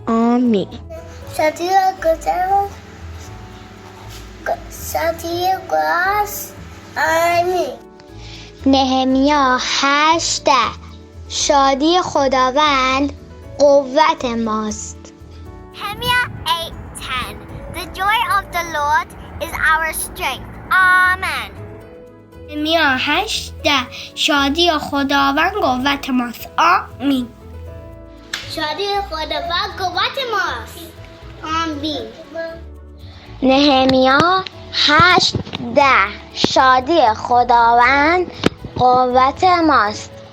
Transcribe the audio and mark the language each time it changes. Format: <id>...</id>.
<fa>آمین. شادی خداوند آمین. نهمیا 8:10 شادی خداوند قوت ماست.</fa> <en>Nehemiah 8:10 The joy of the Lord is our strength. Amen.</en> <fa>نهمیا 8:10 شادی خداوند قوت ماست. آمین. شادی خداوند قوت ماست. آمین. نهمیا 8:10 شادی خداوند قوت ماست.</fa>